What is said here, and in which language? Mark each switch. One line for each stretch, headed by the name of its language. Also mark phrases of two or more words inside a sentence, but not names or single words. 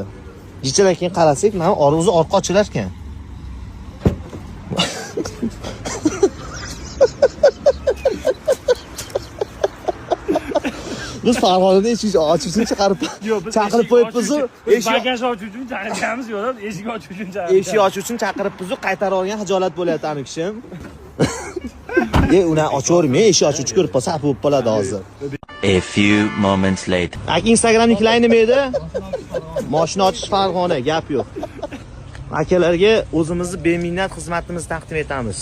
Uzbek: Jichadan keyin qarasak, mana o'zi orqa ochilar ekan. Biz Farg'onada eshik ochish uchun chaqirib qo'yibmiz. Bagaj ochish uchun chaqirganmiz, yo'q, eshik ochish uchun chaqirganmiz. Eshik ochish uchun chaqiribmiz, qaytarib olgan xijolat bo'lyapti ani kishim. Uni ochavermay, eshik ochuvchi ko'rib qolsa, xafa bo'lib qoladi hozir.
English: A few moments later.
Uzbek: Ak Instagramnikilar nima edi? Mashina ochish Farg'ona, gap yo'q. Akalarga o'zimizni beminnat xizmatimizni taqdim etamiz.